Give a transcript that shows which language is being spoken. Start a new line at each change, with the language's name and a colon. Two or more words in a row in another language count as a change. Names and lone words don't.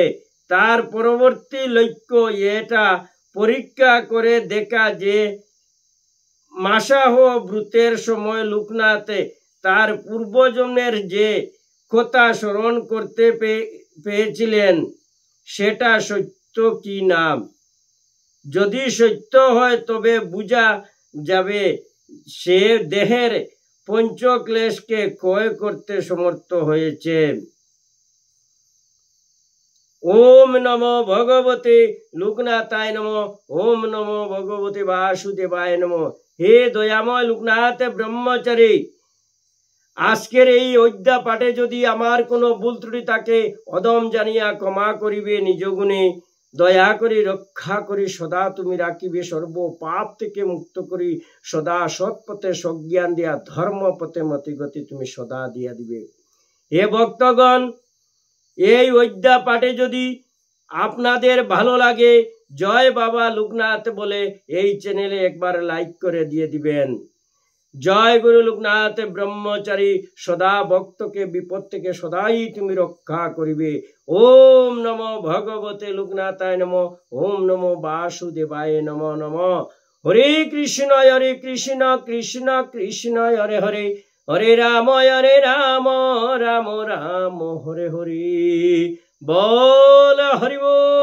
Bangla: তার পরবর্তী লক্ষ্য এটা পরীক্ষা করে দেখা যে মাসাহ ব্রতের সময় লোকনাথ তার পূর্বজন্মের যে কথা স্মরণ করতে পেয়েছিলেন সেটা সত্য কি না। যদি সত্য হয় তবে বোঝা যাবে সে দেহের পঞ্চক্লেশকে ক্ষয় করতে সমর্থ হয়েছে।
Sanskrit: ওম নমো ভগবতে লোকনাথায় নমো। ওম নমো ভগবতে বাসুদেবায় নমো।
Bangla: হে দয়াময় লোকনাথ ব্রহ্মচারী, আজকের এই অধ্যা পাঠে যদি আমার কোনো ভুল ত্রুটি থাকে অদম জানিয়া ক্ষমা করিবে নিজ গুণে। দয়া করি রক্ষা করি সদা তুমি রাখিবে, সর্ব পাপ থেকে মুক্ত করি সদা সৎপথে সজ্ঞান দিয়া ধর্ম পথে মতিগতি তুমি সদা দিয়া দিবে। হে ভক্তগণ, এই অধ্যা পাঠে যদি আপনাদের ভালো লাগে জয় বাবা লোকনাথ বলে এই চ্যানেলে একবার লাইক করে দিয়ে দিবেন। জয় গুরু লোকনাথ ব্রহ্মচারী, সদা ভক্তকে বিপদ থেকে সদাই তুমি রক্ষা করিবে।
Sanskrit: ওম নমো ভগবতে লোকনাথায় নমো। ওম নমো বাসুদেবায় নমো নমো। হরে কৃষ্ণ কৃষ্ণ কৃষ্ণ হরে হরে, হরে রাম রাম রাম হরে হরে।
Bangla: বল হরি বল।